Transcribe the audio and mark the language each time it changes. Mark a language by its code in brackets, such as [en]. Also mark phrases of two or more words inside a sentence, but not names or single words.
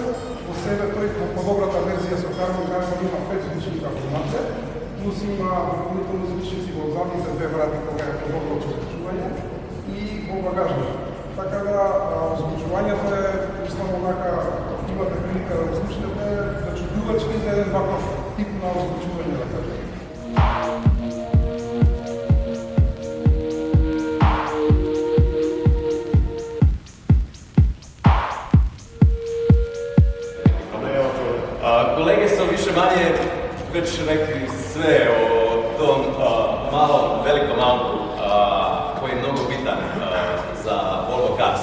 [mk] Во себе тој во подобрата верзија со карбон има 5 звучника во напред, плюс има дополнителни звучници во задните две врати кога е подобро озвучување и во багажник. Така да озвучувањето е само онака имате прилика да слушнете, да чудувачки за еден ваков тип на озвучување, да кажем. [sr] Kolege su više manje već rekli sve o tom malom, velikom autu koji je mnogo bitan za Volvo Cars.